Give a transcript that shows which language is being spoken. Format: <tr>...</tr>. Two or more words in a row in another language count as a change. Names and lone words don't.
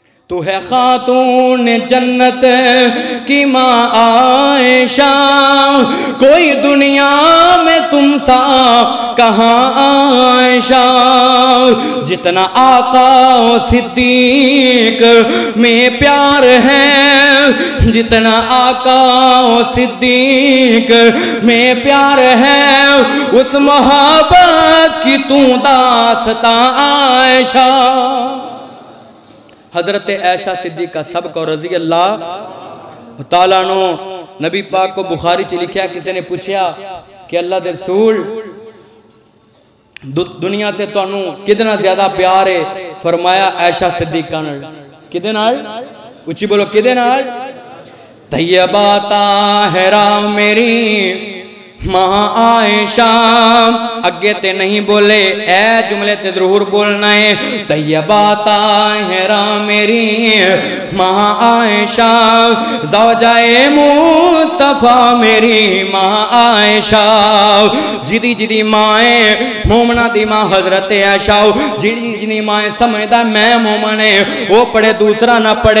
<ur>تو ہے خاتون جنت کی ماں عائشہ، کوئی دنیا میں تم سا کہاں عائشہ، جتنا آقا و صدیق میں پیار ہے، جتنا آقا و صدیق میں پیار ہے، اس محبت کی تو داستاں عائشہ۔</ur> <pa>حضرت عائشہ صدیقہ سب کو</pa> <ar>رضی اللہ تعالیٰ عنہ،</ar> <pa>نبی پاک کو بخاری چ لکھیا، کسی نے پوچھیا کہ اللہ دے رسول دنیا تے تانوں کدنا زیادہ پیار ہے؟ فرمایا عائشہ صدیقہ نال۔ کدے نال؟</pa> <ur>اچھی بولو</ur> <pa>کدے نال؟</pa> <ur>طیبہ طاہرہ میری ماں عائشہ،</ur> <pa>اگے تے نہیں بولے، اے جملے تے ضرور بولنا ہے۔</pa> <ur>طیبہ طاہرہ میری ماں عائشہ،</ur> <pa>زوجہ مصطفیٰ میری ماں عائشہ، جدی جدی مائیں مومنہ دی ماں حضرت عائشہ، جدی جدی مائیں سمجھدا میں مومنے، وہ پڑھے دوسرا نہ پڑھے۔</pa>